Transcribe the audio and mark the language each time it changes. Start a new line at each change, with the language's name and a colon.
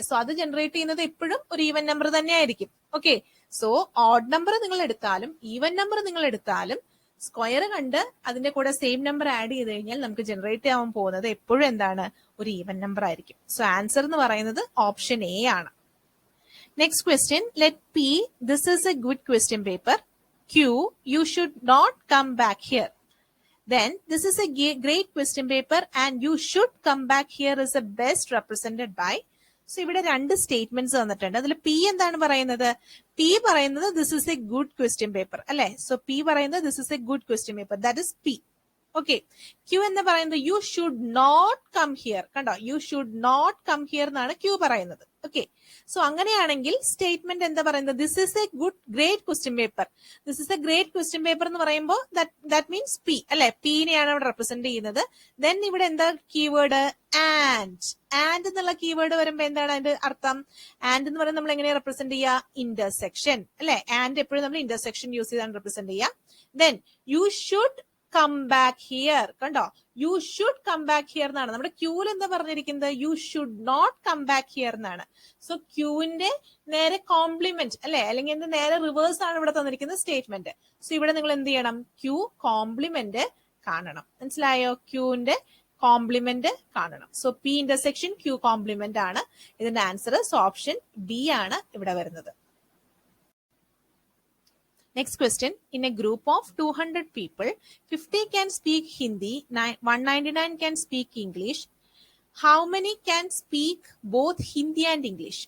Malayalam: So അത് generate ചെയ്യുന്നത് എപ്പോഴും ഒരു ഈവൻ നമ്പർ തന്നെ ആയിരിക്കും. ഓക്കെ, സോ ഓഡ് നമ്പർ നിങ്ങൾ എടുത്താലും ഈവൻ നമ്പർ നിങ്ങൾ എടുത്താലും സ്ക്വയർ കണ്ട് അതിന്റെ കൂടെ സെയിം നമ്പർ ആഡ് ചെയ്ത് കഴിഞ്ഞാൽ നമുക്ക് ജനറേറ്റ് ആവാൻ പോകുന്നത് എപ്പോഴും എന്താണ്? ഒരു ഈവൻ നമ്പർ ആയിരിക്കും. സോ ആൻസർ എന്ന് പറയുന്നത് ഓപ്ഷൻ എ ആണ്.
English: Next question, let P, this is a good question paper. Q, you should not come back here. Then, this is a great question paper and you should come back here is the best represented by.
Malayalam: So, ഇവിടെ രണ്ട് statements തന്നിട്ടുണ്ട്. അതിൽ P എന്താണ് പറയുന്നത്?
English: P
Malayalam: പറയുന്നത്
English: this is a good question paper
Malayalam: അല്ലെ?
English: So, P പറയുന്നത് this is a good question paper. That is P.
Malayalam: Okay, Q എന്ന് പറയുന്നത്
English: You should not come here.
Malayalam: കണ്ടോ,
English: you should not come here
Malayalam: എന്നാണ് Q പറയുന്നത്. Okay, so അങ്ങനെയാണെങ്കിൽ statement എന്താ പറയുന്നത്?
English: This is a great question paper. This is a great question paper
Malayalam: എന്ന് പറയുമ്പോൾ
English: that means P
Malayalam: അല്ലെ? പിന്നെയാണ് ഇവിടെ റെപ്രസെന്റ് ചെയ്യുന്നത്. ദെൻ ഇവിടെ എന്താ കീവേഡ്? ആൻഡ് എന്നുള്ള കീവേഡ് വരുമ്പോ എന്താണ് അതിന്റെ അർത്ഥം? ആൻഡ് എന്ന് പറയുന്നത് നമ്മൾ എങ്ങനെയാ റെപ്രസെന്റ് ചെയ്യുക? ഇന്റർസെക്ഷൻ അല്ലെ? ആൻഡ് എപ്പോഴും നമ്മൾ ഇന്റർസെക്ഷൻ യൂസ് ചെയ്താണ് റെപ്രസെന്റ് ചെയ്യുക.
English: Then you should come back here.
Malayalam: കണ്ടോ,
English: you should come back here
Malayalam: എന്നാണ്. നമ്മുടെ ക്യൂവിൽ എന്താ പറഞ്ഞിരിക്കുന്നത്?
English: you should not come back here
Malayalam: എന്നാണ്. സോ ക്യൂവിന്റെ നേരെ കോംപ്ലിമെന്റ് അല്ലെ, അല്ലെങ്കിൽ എന്ത് നേരെ റിവേഴ്സ് ആണ് ഇവിടെ തന്നിരിക്കുന്ന സ്റ്റേറ്റ്മെന്റ്. സോ ഇവിടെ നിങ്ങൾ എന്ത് ചെയ്യണം? ക്യൂ കോംപ്ലിമെന്റ് കാണണം. മനസ്സിലായോ? ക്യൂവിന്റെ കോംപ്ലിമെന്റ് കാണണം. So P intersection Q complement ആണ് ഇതിന്റെ ആൻസർ. സോ ഓപ്ഷൻ ബി ആണ് ഇവിടെ വരുന്നത്.
English: Next question, in a group of 200 people, 50 can speak Hindi, 199 can speak English. How many can speak both Hindi and English?